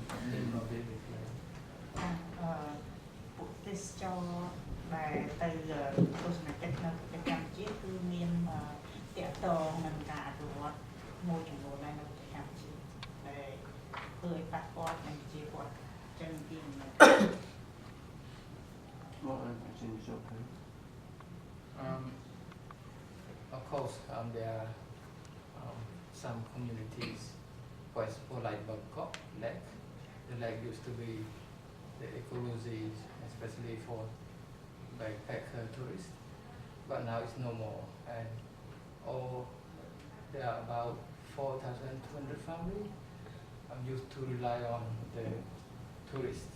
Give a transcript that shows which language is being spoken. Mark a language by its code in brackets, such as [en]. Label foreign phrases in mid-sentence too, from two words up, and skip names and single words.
[km] ពួកទេសចរដែលទៅទស្សនកិច្ចនៅប្រទេសកម្ពុជាគឺមានតាក់ទងនឹងការអភិវឌ្ឍមួយចំនួនដែរនៅប្រទេសកម្ពុជាដែលធ្វើឲ្យប៉ះពាល់នឹងប្រជាពលរដ្ឋចឹងពីមក អញ្ចឹងចុះទៅ [en] of course there are some communities for example like Bangkok lake the lake used to be the ecology especially for backpacker tourists but now it's no more and there are about 4,200 families used to rely on the tourists.